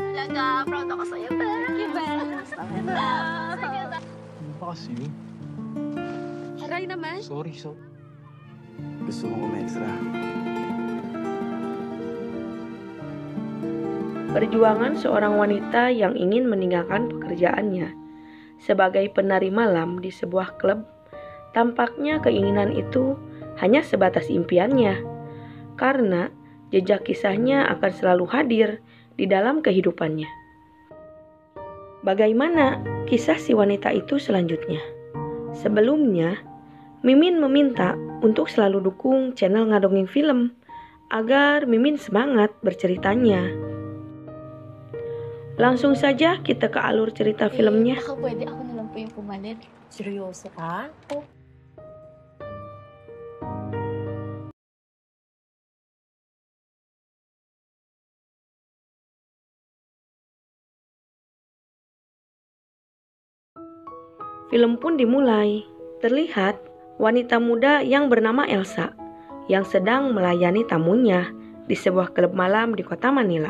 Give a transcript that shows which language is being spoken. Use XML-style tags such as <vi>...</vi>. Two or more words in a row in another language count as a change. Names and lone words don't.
<tl>talaga. Proud ako sa'yo, Bel.</tl> <en>Thank you,</en> <tl>Bel. Sige na. Ano ba kasi yun? Aray naman. Sorry. Gusto mo umextra.</tl> <id>Perjuangan seorang wanita yang ingin meninggalkan pekerjaannya sebagai penari malam di sebuah klub, tampaknya keinginan itu hanya sebatas impiannya, karena jejak kisahnya akan selalu hadir di dalam kehidupannya. Bagaimana kisah si wanita itu selanjutnya? Sebelumnya, Mimin meminta untuk selalu dukung channel Ngadongeng Film agar Mimin semangat berceritanya. Langsung saja kita ke alur cerita filmnya.</id> <tl>Baka pwede ako na lang po yung pumalit. Seryoso ka?</tl> <id>Film pun dimulai. Terlihat wanita muda yang bernama Elsa yang sedang melayani tamunya di sebuah klub malam di kota Manila.</id>